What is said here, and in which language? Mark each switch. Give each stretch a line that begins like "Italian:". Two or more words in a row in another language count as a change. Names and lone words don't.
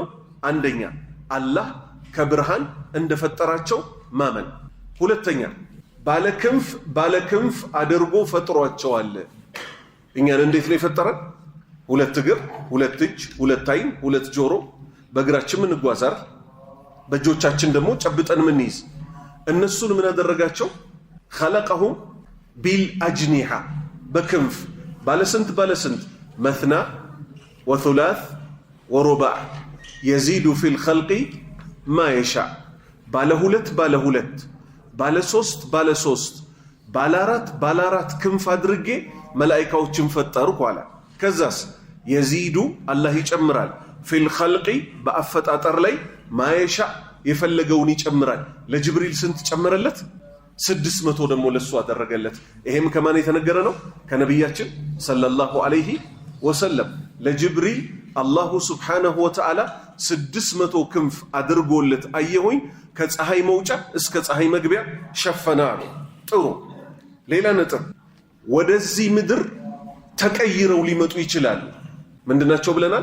Amharic: አንደኛ አላህ ከብርሃን እንደፈጠራቸው ማመን። ሁለተኛ ባለክንፍ አድርጎ ፈጥሯቸዋል። እኛን እንዴት ነው የፈጠረን? 2 እግር፣ 2 እጅ፣ 2 አይን፣ 2 ጆሮ፣ በእግራችን ምንጓዛር፣ በእጆቻችን ደግሞ ጨብጠን ምንይዝ። እነሱን ምን አደረጋቸው?
Arabic: خلقهم بالأجنحة
Amharic: በክንፍ ባለስንት
Arabic: مثنى وثلاث ورباع يزيد في الخلق ما يشاء
Amharic: ባለ ሁለት ባለ ሶስት ባለ አራት ክንፍ አድርጌ መላእክቶችን ፈጠርኩ አለ። ከዛስ يزيد አላህ ይጨምራል
Arabic: في الخلق
Amharic: በአፈጣጠር ላይ
Arabic: ما يشاء
Amharic: የፈለገውን ይጨምራል። ለጅብሪል ስንት ጨመረለት? 600 ደግሞ ለሱ አደረገለት። ይሄም ከማን የተነገረ ነው? ከነብያችን
Arabic: صلى الله عليه وسلم።
Amharic: ለጅብሪል
Arabic: الله سبحانه وتعالى
Amharic: 600 ክንፍ አድርጎለት አየሁኝ፣ ከፀሐይ መውጫ እስከ ፀሐይ መግቢያ ሸፈናሉ። ጥሩ። ሌላ ነጥብ፣ ወደዚህ ምድር ተቀይረው ሊመጡ ይችላሉ። ምንድናቸው ብለናል?